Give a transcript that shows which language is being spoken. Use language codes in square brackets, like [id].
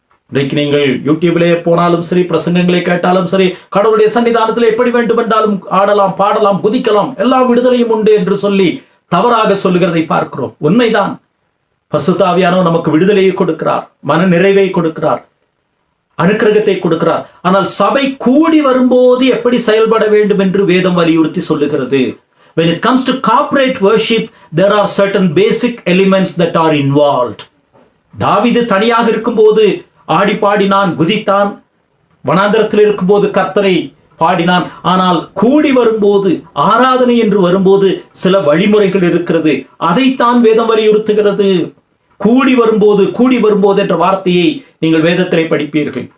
[ta] இன்றைக்கு நீங்கள் யூடியூபிலே போனாலும் சரி, பிரசங்கங்களை கேட்டாலும் சரி, கடவுளுடைய சன்னிதானத்தில் எப்படி வேண்டுமென்றாலும் ஆடலாம், பாடலாம், குதிக்கலாம், எல்லா விடுதலையும் உண்டு என்று சொல்லி தவறாக சொல்லுகிறதை பார்க்கிறோம். உண்மைதான். பரிசுத்த ஆவியானவர் நமக்கு விடுதலையை கொடுக்கிறார், மன நிறைவை கொடுக்கிறார், அனுக்கிரகத்தை கொடுக்கிறார். ஆனால் சபை கூடி வரும்போது எப்படி செயல்பட வேண்டும் என்று வேதம் வலியுறுத்தி சொல்லுகிறது. [en] When it comes to corporate worship, there are certain basic elements that are involved. [ta] தாவீது தனியாக இருக்கும்போது ஆடி பாடினான், குதித்தான். வனாந்தரத்தில் இருக்கும்போது கர்த்தரை பாடினான். ஆனால் கூடி வரும்போது, ஆராதனை என்று வரும்போது சில வழிமுறைகள் இருக்கிறது. அதைத்தான் வேதம் வலியுறுத்துகிறது. கூடி வரும்போது என்ற வார்த்தையை நீங்கள் வேதத்திலே படிப்பீர்கள்.